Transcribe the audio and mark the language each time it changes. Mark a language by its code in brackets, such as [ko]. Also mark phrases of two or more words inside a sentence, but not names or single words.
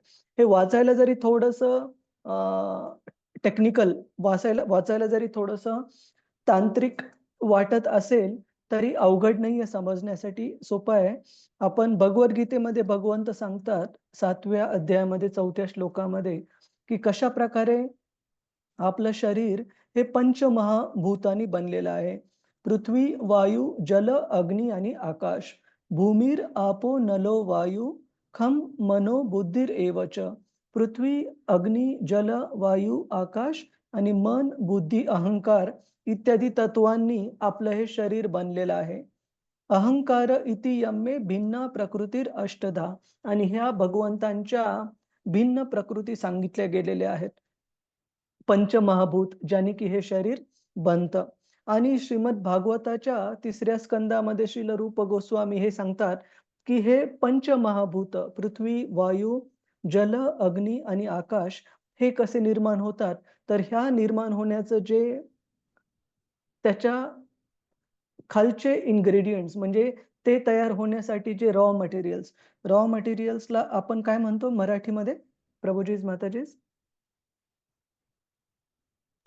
[mr] हे वाचायला जरी थोडंसं टेक्निकल, वाचायला जरी थोडंसं तांत्रिक वाटत असेल तरी अवघड नाहीये, समजण्यासाठी सोपं आहे. आपण भगवद्गीतेमध्ये भगवंत सांगतात 7व्या अध्यायामध्ये 4थ्या श्लोकामध्ये, की कशा प्रकारे आपलं शरीर हे पंचमहाभूतांनी बनलेलं आहे. पृथ्वी, वायू, जल, अग्नी आणि आकाश. [sa] भूमीर आपो नलो वायू खम मनो बुद्धिर एवच. [mr] पृथ्वी, अग्नी, जल, वायू, आकाश आणि मन, बुद्धी, अहंकार इत्यादी तत्वांनी आपलं हे शरीर बनलेलं आहे. [sa] अहंकार इति यम्मे भिन्ना प्रकृतीर अष्टधा, [mr] आणि ह्या भगवंतांच्या भिन्न प्रकृती सांगितल्या गेलेल्या आहेत, पंचमहाभूत, ज्याने की हे शरीर बनतं. आणि श्रीमद भागवताच्या 3ऱ्या स्कंदामध्ये श्रील रूप गोस्वामी हे सांगतात की हे पंचमहाभूत पृथ्वी, वायू, जल, अग्नी आणि आकाश हे कसे निर्माण होतात, तर ह्या निर्माण होण्याचं जे त्याच्या खालचे इन्ग्रेडियंट्स, म्हणजे ते तयार होण्यासाठी जे [en] raw materialsला [mr] आपण काय म्हणतो मराठीमध्ये प्रभुजीज माताजीज?